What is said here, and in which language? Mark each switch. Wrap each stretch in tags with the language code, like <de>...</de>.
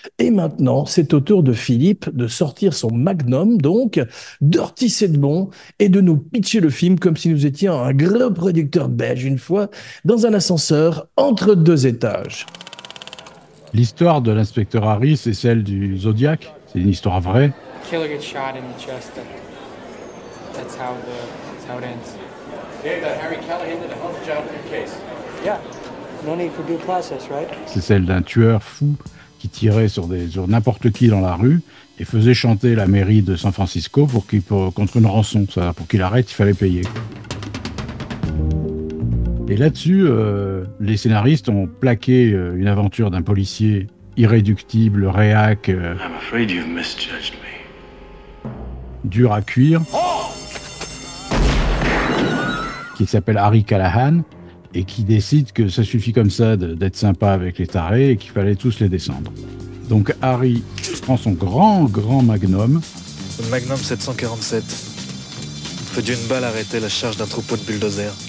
<fr>Et maintenant, c'est au tour de Philippe de sortir son magnum, donc Dirty c'est de bon, et de nous pitcher le film comme si nous étions un gros producteur belge une fois dans un ascenseur entre deux étages. L'histoire de l'inspecteur Harry, c'est celle du Zodiac. C'est une histoire vraie.</fr> <en>Killer gets shot in the chest. That's how it ends. Dave, Harry Callahan did a hell of a job in your case. Yeah. No need for due process, right?</en> <fr>C'est celle d'un tueur fou qui tirait sur n'importe qui dans la rue et faisait chanter la mairie de San Francisco contre une rançon. Pour qu'il arrête, il fallait payer. Et là-dessus, les scénaristes ont plaqué une aventure d'un policier irréductible, réac,</fr> <en>I'm afraid you've misjudged me.</en> <fr>dur à cuire, qui s'appelle Harry Callahan, et qui décide que ça suffit comme ça d'être sympa avec les tarés et qu'il fallait tous les descendre. Donc Harry prend son grand magnum. Le Magnum 747 peut d'une balle arrêter la charge d'un troupeau de bulldozers.</fr>